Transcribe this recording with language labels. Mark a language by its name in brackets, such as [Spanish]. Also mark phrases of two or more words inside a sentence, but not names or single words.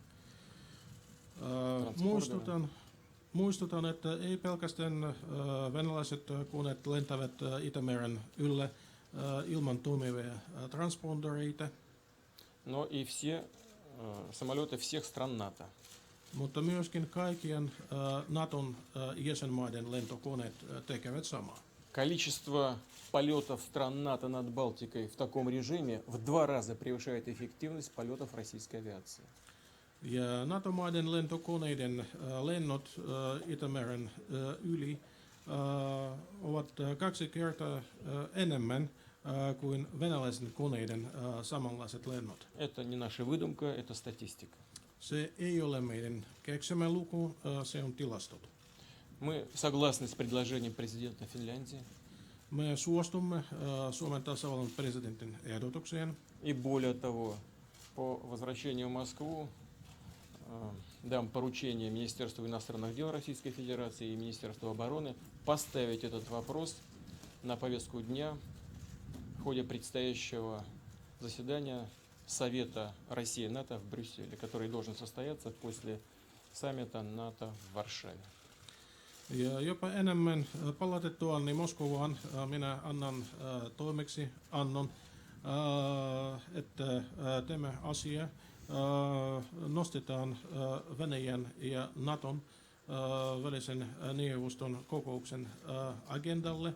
[Finnish] Muistutan, että ei pelkästään venäläiset koneet lentävät Itämeren yllä ilman toimivia transpondereita, [Russian] Но и все самолеты всех стран НАТО. [Finnish] mutta myöskin kaikkien Naton jäsenmaiden lentokoneet tekevät samaa. [Russian] Количество полетов стран НАТО над Балтикой в таком режиме в 2 раза превышает эффективность полетов российской авиации. [Finnish] Ja NATO-maiden lentokoneiden lennot Itämeren yli ovat 2 kertaa enemmän kuin venäläisten koneiden samanlaiset lennot. [Russian] Это не наша выдумка, это статистика. [Finnish] Se ei ole meidän keksimä luku, se on tilastot. [Russian] Мы согласны с предложением президента Финляндии. [Finnish] Me suostumme Suomen tasavallan presidentin ehdotukseen. [Russian] И более того, по возвращению в Москву дам поручение Министерству иностранных дел Российской Федерации и Министерству обороны поставить этот вопрос на повестку дня в ходе предстоящего заседания Совета России-НАТО в Брюсселе, который должен состояться после саммита НАТО в Варшаве. [Finnish] Ja jopa enemmän palatettuani Moskovaan minä annan toimeksiannon, että tämä asia nostetaan Venäjän ja Naton välisen neuvoston kokouksen agendalle.